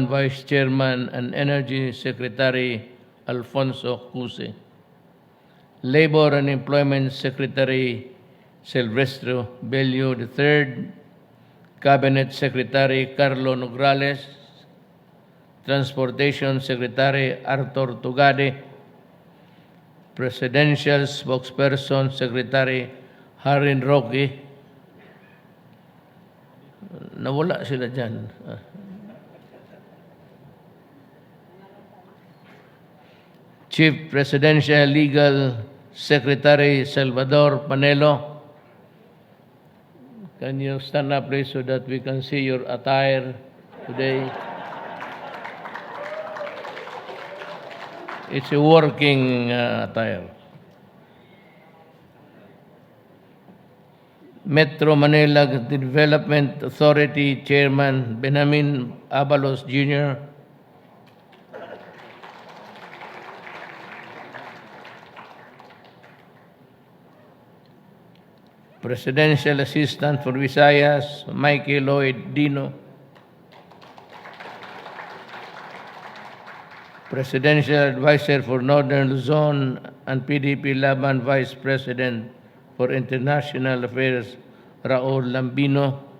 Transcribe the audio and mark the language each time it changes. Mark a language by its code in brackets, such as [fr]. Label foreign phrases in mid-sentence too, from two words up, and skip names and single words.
[en] Vice Chairman and Energy Secretary Alfonso Cuse, Labor and Employment Secretary Silvestre Bello III, Cabinet Secretary Carlo Nograles, Transportation Secretary Arthur Tugade, Presidential Spokesperson Secretary Harin Roque. [tl] Nawala sila dyan. [en] Chief Presidential Legal Secretary Salvador Panelo. Can you stand up, please, so that we can see your attire today? It's a working attire. Metro Manila Development Authority Chairman Benjamin Abalos Jr., Presidential Assistant for Visayas, Mikey Lloyd Dino, Presidential Advisor for Northern Luzon, and PDP-Laban Vice President for International Affairs, Raul Lambino.